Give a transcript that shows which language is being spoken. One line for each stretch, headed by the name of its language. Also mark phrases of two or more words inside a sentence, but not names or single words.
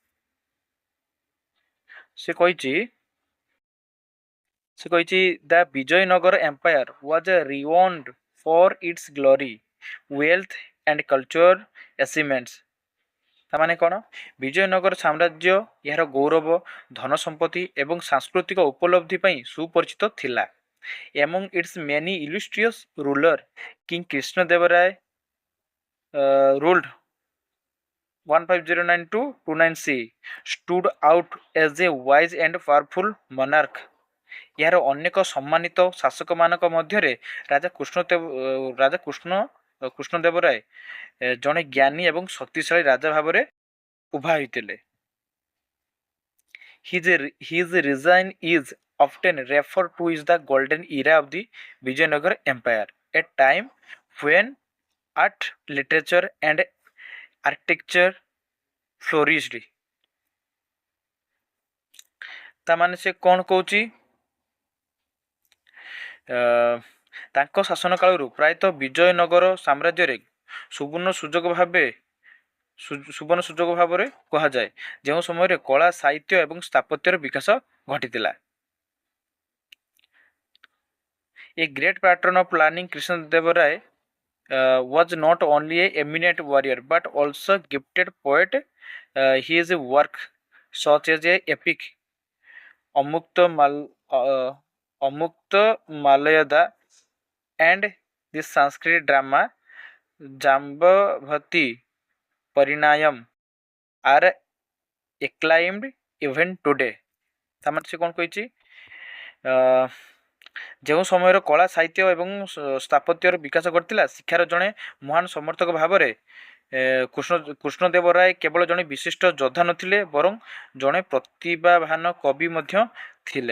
Odia: ସେ କହିଛି
English: the Vijayanagar Empire was renowned for its glory, wealth and culture achievements.
Odia: ତାମାନେ କ'ଣ? ବିଜୟନଗର ସାମ୍ରାଜ୍ୟ ଏହାର ଗୌରବ, ଧନ ସମ୍ପତ୍ତି ଏବଂ ସାଂସ୍କୃତିକ ଉପଲବ୍ଧି ପାଇଁ ସୁପରିଚିତ ଥିଲା।
English: Among its many illustrious ruler, King Krishnadevara ruled 1509 to 29 CE stood out as a wise and powerful monarch.
Odia: ଏହାର ଅନେକ ସମ୍ମାନିତ ଶାସକମାନଙ୍କ ମଧ୍ୟରେ କୃଷ୍ଣଦେବରାୟ ଜଣେ ଜ୍ଞାନୀ ଏବଂ ଶକ୍ତିଶାଳୀ ରାଜା ଭାବରେ ଉଭା ହୋଇଥିଲେ।
English: His reign is often referred to as the golden era of the Vijayanagar Empire, a time when art, literature and architecture flourished.
Odia: ତାମାନେ ସେ କ'ଣ କହୁଛି? ତାଙ୍କ ଶାସନ କାଳରୁ ପ୍ରାୟତଃ ବିଜୟନଗର ସାମ୍ରାଜ୍ୟରେ ସୁବର୍ଣ୍ଣ ସୁଯୋଗ ଭାବରେ କୁହାଯାଏ, ଯେଉଁ ସମୟରେ କଳା, ସାହିତ୍ୟ ଏବଂ ସ୍ଥାପତ୍ୟର ବିକାଶ ଘଟିଥିଲା।
English: A great patron of planning, Krishnadevara was not only a eminent warrior but also gifted poet. His work such as a epic Amukta Malayada and the Sanskrit drama Jambavati Parinayam are acclaimed even today.
Odia: ତାମାନେ ସେ କ'ଣ କହିଛି? ଯେଉଁ ସମୟର କଳା, ସାହିତ୍ୟ ଏବଂ ସ୍ଥାପତ୍ୟର ବିକାଶ ଘଟିଥିଲା, ଶିକ୍ଷାର ଜଣେ ମହାନ ସମର୍ଥକ ଭାବରେ କୃଷ୍ଣଦେବରାୟ କେବଳ ଜଣେ ବିଶିଷ୍ଟ ଯୋଦ୍ଧା ନଥିଲେ ବରଂ ଜଣେ ପ୍ରତିଭାବାନ କବି ମଧ୍ୟ ଥିଲେ।